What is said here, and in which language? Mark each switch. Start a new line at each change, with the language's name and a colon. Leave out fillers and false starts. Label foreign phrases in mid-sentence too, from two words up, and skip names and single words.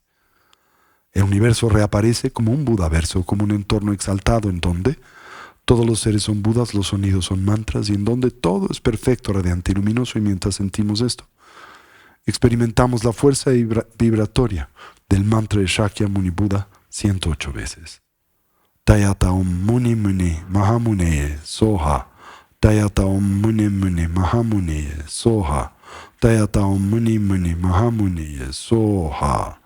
Spanish: El universo reaparece como un Budaverso, como un entorno exaltado en donde Todos los seres son Budas, los sonidos son mantras, y en donde todo es perfecto, radiante y luminoso, y mientras sentimos esto, experimentamos la fuerza vibratoria del mantra de Shakyamuni Buda 108 veces.
Sanskrit: तद्यथा ॐ मुनि मुनि महामुनये स्वाहा. तद्यथा ॐ मुनि मुनि महामुनये स्वाहा. तद्यथा ॐ मुनि मुनि महामुनये स्वाहा.